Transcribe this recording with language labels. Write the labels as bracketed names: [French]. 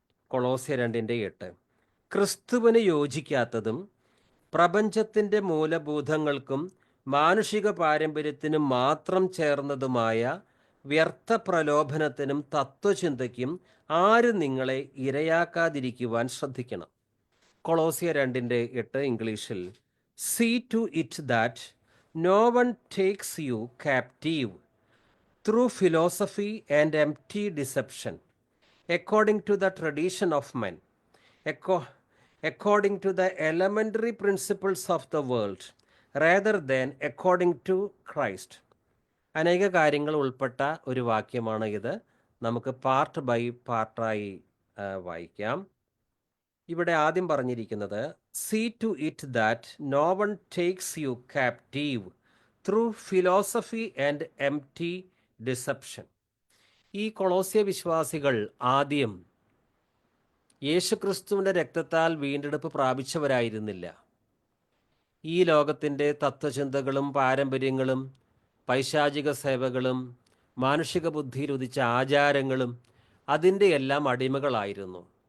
[Malayalam] കൊളോസ്യ 2:8. ക്രിസ്തുവിന് യോജിക്കാത്തതും പ്രപഞ്ചത്തിൻ്റെ മൂലഭൂതങ്ങൾക്കും മാനുഷിക പാരമ്പര്യത്തിനും മാത്രം ചേർന്നതുമായ വ്യർത്ഥ പ്രലോഭനത്തിനും തത്വചിന്തയ്ക്കും ആരും നിങ്ങളെ ഇരയാക്കാതിരിക്കുവാൻ ശ്രദ്ധിക്കണം. [English] കൊളോസ്യ 2:8 [Malayalam] ഇംഗ്ലീഷിൽ, [English] See to it that no one takes you captive through philosophy and empty deception, according to the tradition of men, according to the elementary principles of the world, rather than according to Christ. [Malayalam] അനേക കാര്യങ്ങൾ ഉൾപ്പെട്ട ഒരു വാക്യമാണ് ഇത്. നമുക്ക് part by പാർട്ടായി വായിക്കാം. ഇവിടെ ആദ്യം പറഞ്ഞിരിക്കുന്നത്, [English] See to it that no one takes you captive through philosophy and empty deception. [Malayalam] ഈ കൊളോസ്യ വിശ്വാസികൾ ആദ്യം യേശുക്രിസ്തുവിൻ്റെ രക്തത്താൽ വീണ്ടെടുപ്പ് പ്രാപിച്ചവരായിരുന്നില്ല. ഈ ലോകത്തിൻ്റെ തത്വചിന്തകളും പാരമ്പര്യങ്ങളും പൈശാചിക സേവകളും മാനുഷിക ബുദ്ധിയിൽ ഉദിച്ച ആചാരങ്ങളും അതിൻ്റെ എല്ലാം അടിമകളായിരുന്നു.